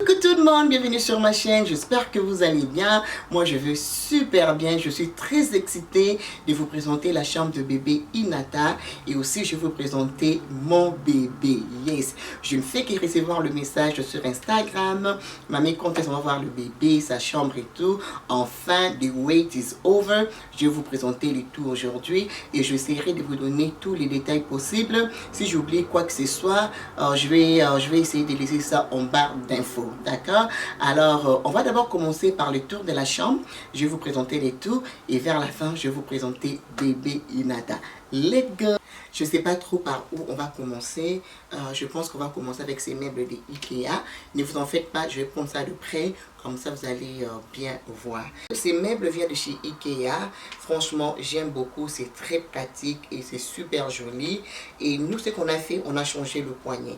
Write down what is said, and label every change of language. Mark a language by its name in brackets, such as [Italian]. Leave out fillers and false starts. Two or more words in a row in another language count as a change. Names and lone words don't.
[French] tout le monde, bienvenue sur ma chaîne, j'espère que vous allez bien. Moi je vais super bien, je suis très excitée de vous présenter la chambre de bébé Inata et aussi je vais vous présenter mon bébé. Yes, je ne fais que recevoir le message sur Instagram, mamie quand est-ce qu'on va voir le bébé, sa chambre et tout. Enfin, [English] the wait is over, [French] je vais vous présenter le tout aujourd'hui et j'essaierai de vous donner tous les détails possibles. Si j'oublie quoi que ce soit, je vais essayer de laisser ça en barre d'infos, d'accord? Alors, on va d'abord commencer par le tour de la chambre. Je vais vous présenter les tours et vers la fin, je vais vous présenter bébé Inata. [English] Let's go! [French] Je ne sais pas trop par où on va commencer. Je pense qu'on va commencer avec ces meubles de Ikea. Ne vous en faites pas, je vais prendre ça de près. Comme ça, vous allez bien voir. Ces meubles viennent de chez Ikea. Franchement, j'aime beaucoup. C'est très pratique et c'est super joli. Et nous, ce qu'on a fait, on a changé le poignet.